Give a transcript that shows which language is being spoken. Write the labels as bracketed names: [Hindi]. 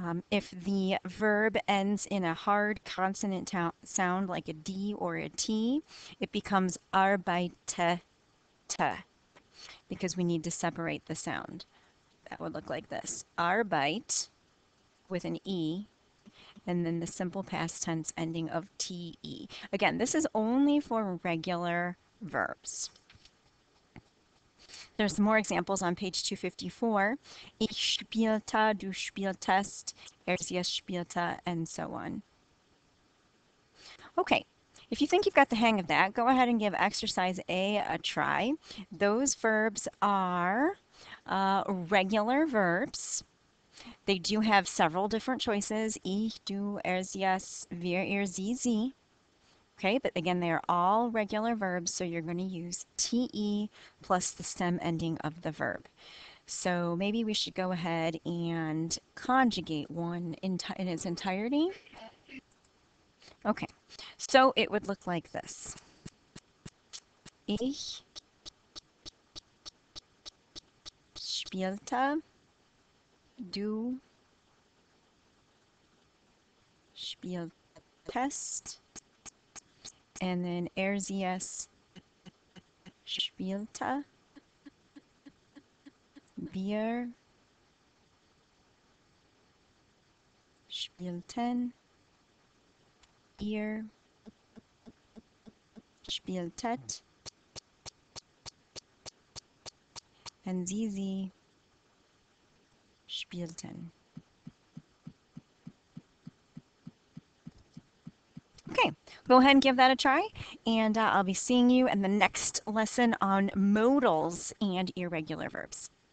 [English] If the verb ends in a hard consonant sound like a D or a T, it becomes arbeitete because we need to separate the sound. That would look like this. Arbeit with an E and then the simple past tense ending of te. Again, this is only for regular verbs. There's more examples on page 254. [German] Ich spielte, du spieltest, sie spielte, [English] and so on. Okay, if you think you've got the hang of that, go ahead and give exercise A try. Those verbs are regular verbs. They do have several different choices. [German] Ich, du, sie, es, wir, sie. [English] Okay, but again, they are all regular verbs, so you're going to use te plus the stem ending of the verb. So maybe we should go ahead and conjugate one in its entirety. Okay, so it would look like this. [German] Ich spielte, du spieltest, [English] and then [German] sie, es spielte, wir spielten, ihr spieltet, and sie spielten. [English] Okay, go ahead and give that a try, and I'll be seeing you in the next lesson on modals and irregular verbs.